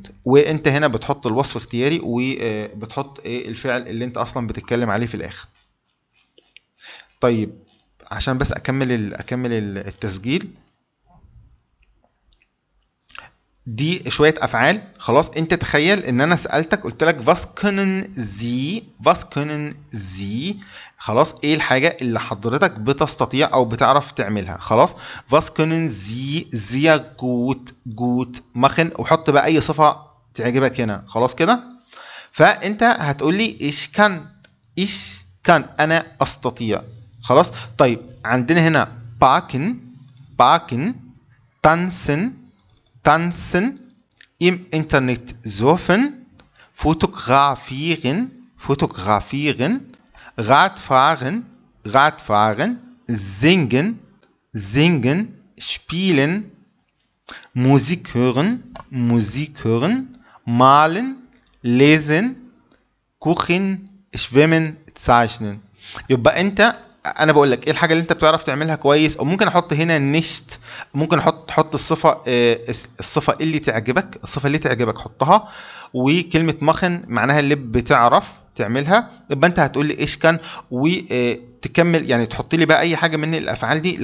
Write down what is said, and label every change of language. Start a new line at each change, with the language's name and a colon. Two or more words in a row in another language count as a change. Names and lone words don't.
Arabic: وانت هنا بتحط الوصف اختياري وبتحط ايه الفعل اللي انت اصلا بتتكلم عليه في الاخر. طيب عشان بس اكمل التسجيل، دي شويه افعال خلاص. انت تخيل ان انا سالتك قلت لك
German: was können sie،
Arabic: خلاص ايه الحاجه اللي حضرتك بتستطيع او بتعرف تعملها. خلاص
German: was können sie sehr gut machen،
Arabic: وحط بقى اي صفه تعجبك هنا. خلاص كده، فانت هتقول لي
German: ich kann
Arabic: انا استطيع. خلاص طيب عندنا هنا
German: backen tanzen im Internet surfen، fotografieren, Radfahren, singen, spielen, Musik hören, malen, lesen, kochen, schwimmen, zeichnen.
Arabic: يبقى انت، انا بقول لك ايه الحاجه اللي انت بتعرف تعملها كويس، او ممكن احط هنا نشت، ممكن احط الصفه اللي تعجبك حطها. وكلمه مخن معناها اللي بتعرف تعملها، يبقى انت هتقول لي
German: ich kann
Arabic: وتكمل، يعني تحط لي بقى اي حاجه من الافعال دي.